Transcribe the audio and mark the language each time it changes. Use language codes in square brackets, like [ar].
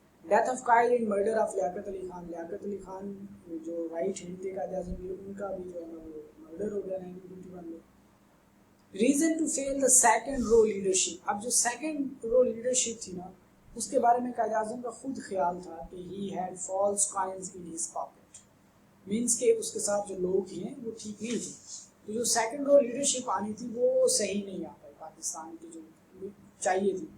[en] Death of Quaid and murder of Liaquat Ali Khan. [ur] Liaquat Ali Khan جو right hand تھے قائد اعظم کے, ان کا بھی جو ہے نا وہ مرڈر ہو گیا 1951 میں. [en] Reason to fail the second row leadership. [ur] اب جو سیکنڈ رو لیڈرشپ تھی نا, اس کے بارے میں قائد اعظم کا خود خیال تھا کہ [en] he had false coins in his pocket, [ur] means کہ اس کے ساتھ جو لوگ ہیں وہ ٹھیک نہیں تھے. تو جو سیکنڈ رو لیڈرشپ آنی تھی وہ صحیح نہیں آ پائی پاکستان کی جو چاہیے تھی.